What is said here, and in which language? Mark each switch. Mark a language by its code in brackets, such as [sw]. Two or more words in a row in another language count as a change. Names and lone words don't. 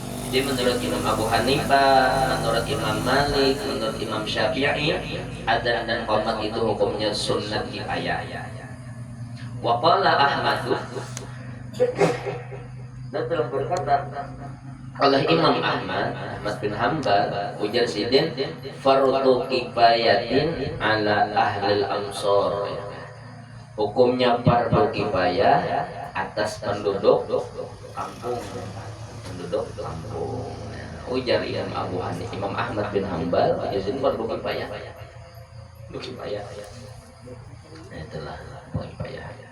[id] Jadi menurut Imam Abu Hanifah, menurut Imam Malik, menurut Imam Syafi'i, adzan dan qomat itu hukumnya sunnat kifayah. [ar] Wa qala Ahmad, [id] dan telah berkata oleh Imam Ahmad bin Hanbal, [bjn] ujar sidin [ar] fardu kifayatin ala ahlil amsor. [id] Hukumnya fardu kifayah atas penduduk kampung, ujar Imam Ahmad bin Hanbal, izin fardu kifayah. Nah, itulah kifayah.